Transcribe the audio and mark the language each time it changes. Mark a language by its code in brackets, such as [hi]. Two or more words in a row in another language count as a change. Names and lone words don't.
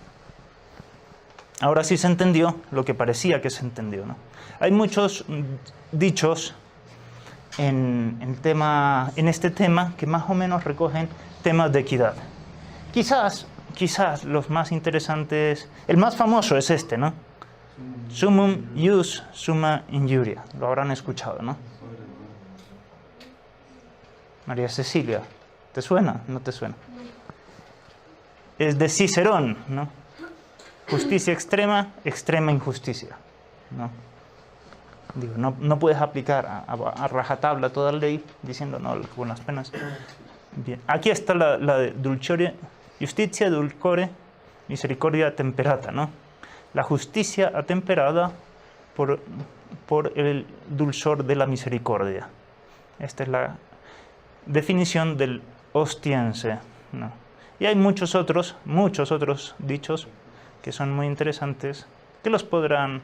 [es] Ahora sí se entendió lo que parecía que se entendió, ¿no? Hay muchos dichos en este tema que más o menos recogen temas de equidad. Quizás los más interesantes, el más famoso es este, ¿no? [la] Summum ius, summa injuria. [es] Lo habrán escuchado, ¿no? María Cecilia, ¿te suena? ¿No te suena? Es de Cicerón, ¿no? Justicia extrema, extrema injusticia, ¿no? Digo, no puedes aplicar a rajatabla toda la ley diciendo, no, con las penas. Bien. Aquí está la [la] de dulciore, justitia dulcore, misericordia temperata, [es] ¿no? La justicia atemperada por el dulzor de la misericordia. Esta es la definición del ostiense, ¿no? Y hay muchos otros dichos que son muy interesantes, que los podrán...